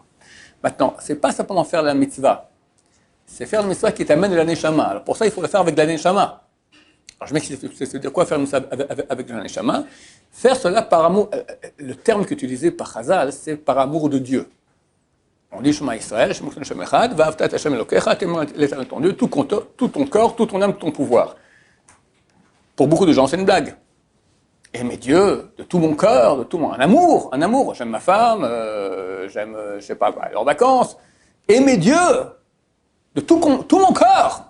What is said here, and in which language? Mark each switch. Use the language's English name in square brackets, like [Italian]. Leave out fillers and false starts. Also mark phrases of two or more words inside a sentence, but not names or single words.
[French] Maintenant, c'est pas simplement faire la mitzvah. C'est faire la mitzvah qui t'amène de la Neshama. Alors pour ça, il faut le faire avec la Neshama. Alors je m'explique, c'est-à-dire quoi faire ça avec la Neshama? Faire cela par amour. Le terme qu'utilisé par Chazal, c'est par amour de Dieu. On dit [Hebrew] שמע ישראל, שמע השם אחד, ואהבת את השם אלוקיך, [French] t'aimes l'Éternel ton Dieu, tout ton corps, tout ton âme, tout ton pouvoir. Pour beaucoup de gens, c'est une blague. Aimer Dieu de tout mon cœur, de tout mon un amour. J'aime ma femme, j'aime, je sais pas, aller en vacances. Aimer Dieu de tout mon corps.